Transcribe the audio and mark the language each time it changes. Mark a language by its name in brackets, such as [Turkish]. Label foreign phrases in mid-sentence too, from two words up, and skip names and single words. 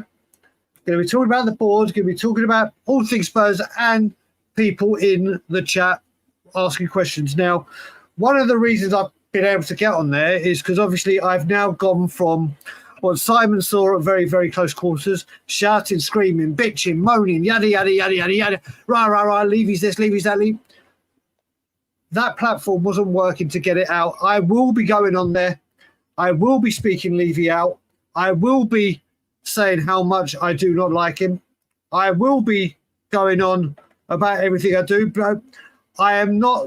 [English] Going to be talking about the board, going to be talking about all things Spurs and people in the chat asking questions. Now, one of the reasons I've been able to get on there is because obviously I've now gone from what Simon saw at very, very close quarters, shouting, screaming, bitching, moaning, yada, yada, yada, yada, yada, rah, rah, rah, Levy's this, Levy's that, Levy. That platform wasn't working to get it out. I will be going on there. I will be speaking Levy out. I will be saying how much I do not like him. I will be going on about everything I do, but I am not.